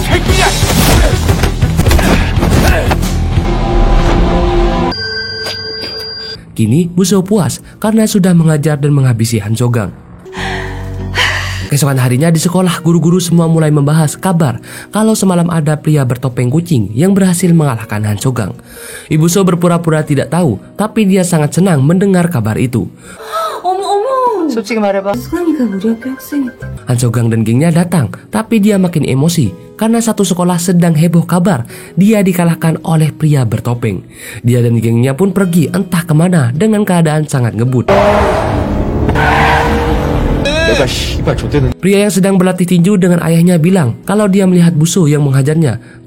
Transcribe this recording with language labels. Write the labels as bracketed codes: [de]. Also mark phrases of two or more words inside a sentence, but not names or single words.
[id] Kini Buso puas karena sudah mengajar dan menghabisi Han Chogang. Keesokan harinya di sekolah, guru-guru semua mulai membahas kabar kalau semalam ada pria bertopeng kucing yang berhasil mengalahkan Han Chogang. Ibu So berpura-pura tidak tahu, tapi dia sangat senang mendengar kabar itu. [ko] 솔직히 말해봐. 수강이가 우리 학교 학생인데. [id] Han Chogang dan gengnya datang, tapi dia makin emosi karena satu sekolah sedang heboh kabar dia dikalahkan oleh pria bertopeng. Dia dan gengnya pun pergi entah kemana dengan keadaan sangat ngebut. Pria yang sedang berlatih tinju dengan ayahnya bilang kalau dia melihat Buso yang menghajarnya.